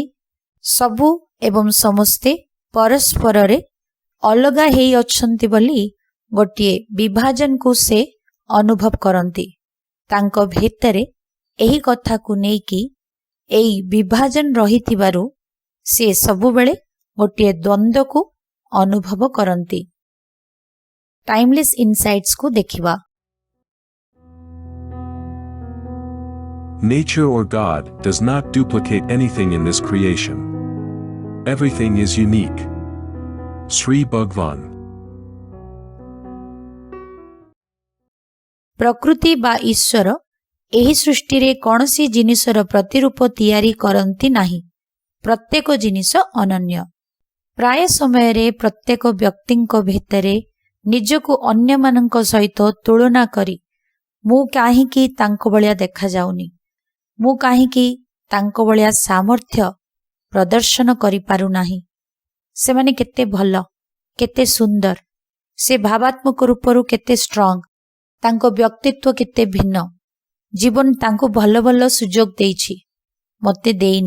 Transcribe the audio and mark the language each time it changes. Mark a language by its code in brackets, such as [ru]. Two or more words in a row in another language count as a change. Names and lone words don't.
[or] ସବୁ ଏବଂ ସମସ୍ତେ ପରସ୍ପରରେ ଅଲଗା ହେଇ ଅଛନ୍ତି ବୋଲି ଗୋଟିଏ ବିଭାଜନକୁ ସେ ଅନୁଭବ କରନ୍ତି। ତାଙ୍କ ଭିତରେ ଏହି କଥାକୁ ନେଇକି ଏହି ବିଭାଜନ ରହିଥିବାରୁ ସେ ସବୁବେଳେ ଗୋଟିଏ ଦ୍ୱନ୍ଦ୍ୱକୁ ଅନୁଭବ କରନ୍ତି। ଟାଇମଲେସ୍ ଇନସାଇଟ୍ସକୁ ଦେଖିବା। [en] Nature or God does not duplicate anything in this creation. Everything is unique. Sri Bhagwan. [or] ପ୍ରକୃତି ବା ଈଶ୍ୱର ଏହି ସୃଷ୍ଟିରେ କୌଣସି ଜିନିଷର ପ୍ରତିରୂପ ତିଆରି କରନ୍ତି ନାହିଁ। ପ୍ରତ୍ୟେକ ଜିନିଷ ଅନନ୍ୟ। ପ୍ରାୟ ସମୟରେ ପ୍ରତ୍ୟେକ ବ୍ୟକ୍ତିଙ୍କ ଭିତରେ ନିଜକୁ ଅନ୍ୟମାନଙ୍କ ସହିତ ତୁଳନା କରି ମୁଁ କାହିଁକି ତାଙ୍କ ଭଳିଆ ଦେଖାଯାଉନି, ମୁଁ କାହିଁକି ତାଙ୍କ ଭଳିଆ ସାମର୍ଥ୍ୟ ପ୍ରଦର୍ଶନ କରିପାରୁନାହିଁ, ସେମାନେ କେତେ ଭଲ, କେତେ ସୁନ୍ଦର, ସେ ଭାବାତ୍ମକ ରୂପରୁ କେତେ ଷ୍ଟ୍ରଙ୍ଗ, ତାଙ୍କ ବ୍ୟକ୍ତିତ୍ୱ କେତେ ଭିନ୍ନ, ଜୀବନ ତାଙ୍କୁ ଭଲ ଭଲ ସୁଯୋଗ ଦେଇଛି, ମୋତେ ଦେଇନି।